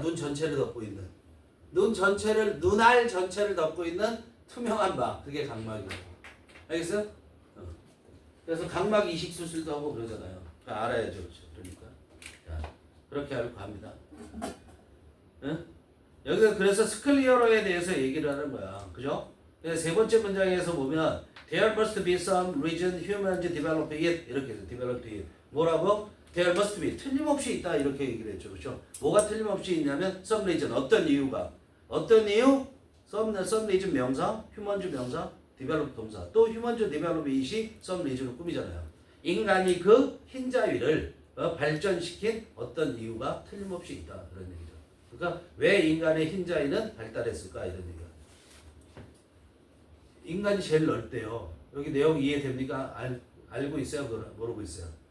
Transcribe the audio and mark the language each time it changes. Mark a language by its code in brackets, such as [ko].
[ko] 눈 전체를 덮고 있는. 눈알 전체를 덮고 있는 투명한 막. 그게 각막이에요. 알겠어요? 그래서 각막 이식 수술도 하고 그러잖아요. 알아야죠. 그러니까. 자, 그렇게 알고 갑니다. 응? 여기서 그래서 스클리어러에 대해서 얘기를 하는 거야. 그죠? 그래서 세 번째 문장에서 보면 [en] There must be some region humans develop it. [ko] 이렇게 해서 develop it. 뭐라고? [en] There must be. [ko] 틀림없이 있다. 이렇게 얘기를 했죠. 그죠? 뭐가 틀림없이 있냐면 some region. 어떤 이유가. 어떤 이유? some region 명사, humans 명사, develop 동사. 또 humans develop it이 some region을 꾸미잖아요. 인간이 그 흰자위를 발전시킨 어떤 이유가 틀림없이 있다. 그런 얘기죠. 그러니까 왜 인간의 흰자위는 발달했을까 이런 얘기야. 인간이 제일 넓대요. 여기 내용 이해됩니까? 알고 있어요? 모르고 있어요?